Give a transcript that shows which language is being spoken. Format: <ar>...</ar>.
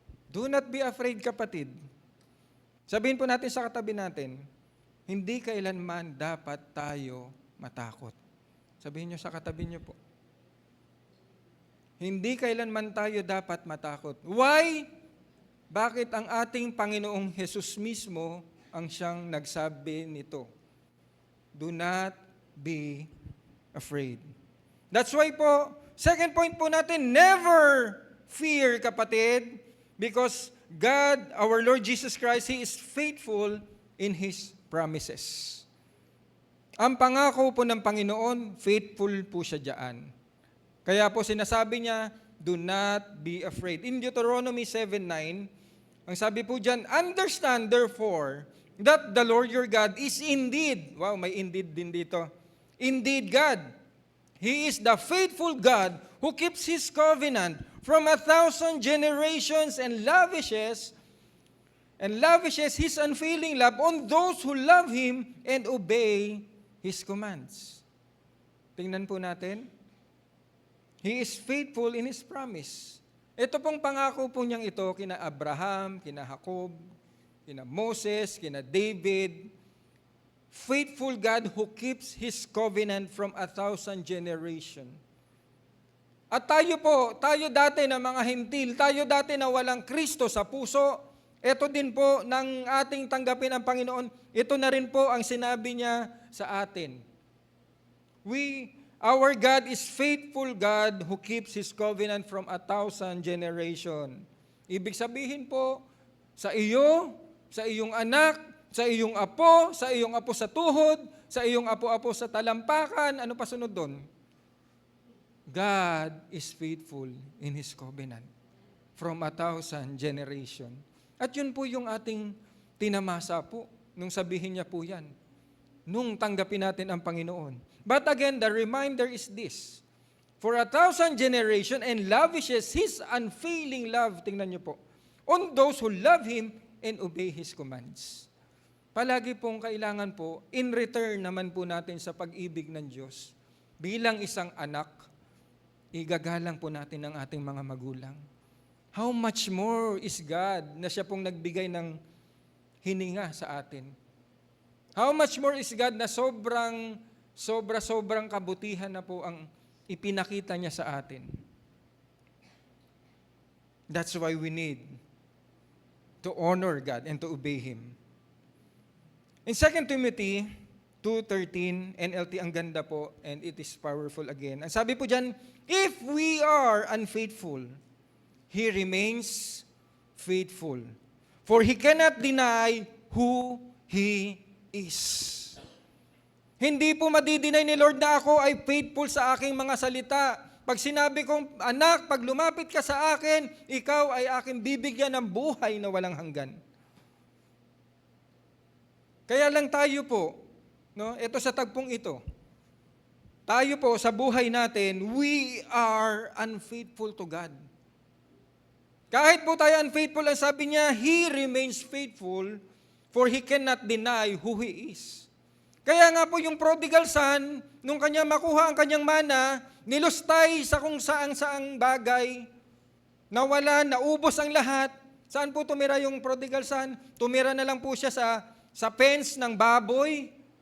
<en>Do not be afraid,</en> <tl>kapatid. Sabihin po natin sa katabi natin, hindi kailanman dapat tayo matakot. Sabihin nyo sa katabi nyo po. Hindi kailanman tayo dapat matakot.</tl> <en>Why?</en> <tl>Bakit ang ating Panginoong Hesus mismo ang siyang nagsabi nito?</tl> <en>Do not be afraid. That's why po, second point po natin, never fear, kapatid, because God, our Lord Jesus Christ, He is faithful in His promises.</en> <tl>Ang pangako po ng Panginoon, faithful po siya diyan.</tl> <en>Kaya po sinasabi niya, do not be afraid. In Deuteronomy 7:9,</en> <tl>ang sabi po diyan,</tl> <en>understand therefore that the Lord your God is indeed,</en> <tl>wow, may indeed din dito,</tl> <en>indeed God. He is the faithful God who keeps His covenant from 1,000 generations and lavishes His unfailing love on those who love Him and obey His commands.</en> <tl>Tingnan po natin.</tl> <en>He is faithful in His promise.</en> <tl>Ito pong pangako po niyang ito kina Abraham, kina Jacob, kina Moses, kina David.</tl> <en>Faithful God who keeps His covenant from 1,000 generation.</en> <tl>At tayo dati na mga Hentil, tayo dati na walang Kristo sa puso, ito din po ng ating tanggapin ang Panginoon, ito na rin po ang sinabi niya sa atin.</tl> <en>Our God is faithful God who keeps His covenant from 1,000 generation.</en> <tl>Ibig sabihin po, sa iyo, sa iyong anak, sa iyong apo sa tuhod, sa iyong apo-apo sa talampakan, ano pa sunod doon?</tl> <en>God is faithful in His covenant from 1,000 generation.</en> <tl>At yun po yung ating tinamasa po, nung sabihin niya po yan, nung tanggapin natin ang Panginoon.</tl> <en>But again, the reminder is this, for 1,000 generation and lavishes His unfailing love,</en> <tl>tingnan niyo po,</tl> <en>on those who love Him and obey His commands.</en> <tl>Palagi pong kailangan po, in return naman po natin sa pag-ibig ng Diyos, bilang isang anak, igagalang po natin ang ating mga magulang.</tl> <en>How much more is God</en> <tl>na siya pong nagbigay ng hininga sa atin?</tl> <en>How much more is God</en> <tl>na sobrang kabutihan na po ang ipinakita niya sa atin?</tl> <en>That's why we need to honor God and to obey Him. In 2 Timothy 2:13, NLT</en> <tl>ang ganda po,</tl> <en>and it is powerful again.</en> <tl>Ang sabi po dyan,</tl> <en>if we are unfaithful, He remains faithful. For He cannot deny who He is.</en> <tl>Hindi po madidinay ni Lord na ako ay faithful sa aking mga salita. Pag sinabi kong, anak, pag lumapit ka sa akin, ikaw ay aking bibigyan ng buhay na walang hanggan. Kaya lang tayo po, ito sa tagpong ito, tayo po sa buhay natin,</tl> <en>we are unfaithful to God.</en> <tl>Kahit po tayo unfaithful, ang sabi niya,</tl> <en>He remains faithful, for He cannot deny who He is.</en> <tl>Kaya nga po yung prodigal son, nung kanya makuha ang kanyang mana, nilustay sa kung saang bagay, nawala, naubos ang lahat. Saan po tumira yung prodigal son? Tumira na lang po siya sa fence ng baboy.</tl>